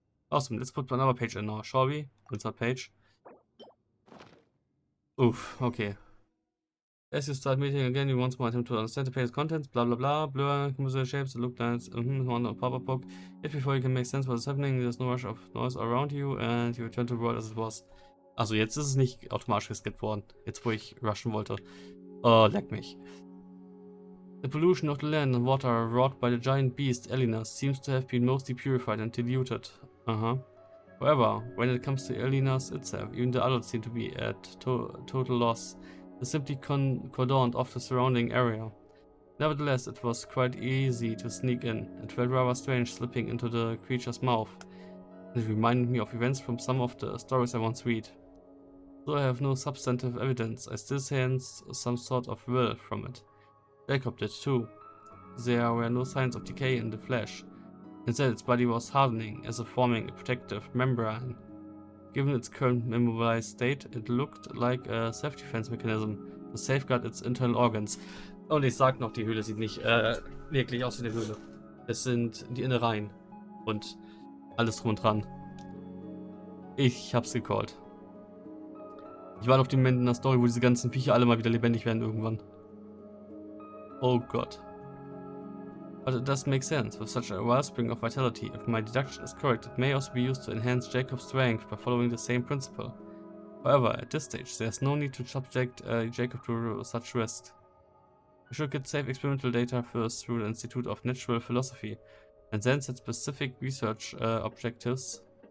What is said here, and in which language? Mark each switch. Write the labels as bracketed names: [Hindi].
[English] Awesome, let's put another page in now, shall we? Insert page. Oof, okay. As you start meeting again, you once more attempt to understand the page's contents, blah blah blah, blur, composition shapes, look lines, on a pop-up book. Yet before you can make sense what is happening, there's no rush of noise around you and you return to the world as it was. [German] Also jetzt ist es nicht automatisch geskippt worden, jetzt wo ich rushen wollte. Oh, leck mich. [English] The pollution of the land and water wrought by the giant beast Elina seems to have been mostly purified and diluted. However, when it comes to Elina's itself, even the adults seem to be at total loss. They simply cordoned off the surrounding area. Nevertheless, it was quite easy to sneak in. It felt rather strange slipping into the creature's mouth. It reminded me of events from some of the stories I once read. Though I have no substantive evidence, I still sense some sort of will from it. Jacob did too. There were no signs of decay in the flesh. Instead, its body was hardening, as if forming a protective membrane. Given its current immobilized state, it looked like a self-defense mechanism to safeguard its internal organs. [German] Und ich sag noch, die Höhle sieht nicht wirklich aus wie eine Höhle. Es sind die Innereien und alles drum und dran. Ich hab's gecallt. Ich warte auf den Moment in der Story, wo diese ganzen Viecher alle mal wieder lebendig werden irgendwann. Oh Gott. [English] But it does make sense, with such a wellspring of vitality. If my deduction is correct, it may also be used to enhance Jacob's strength by following the same principle. However, at this stage, there's no need to subject Jacob to such risks. We should get safe experimental data first through the Institute of Natural Philosophy, and then set specific research objectives.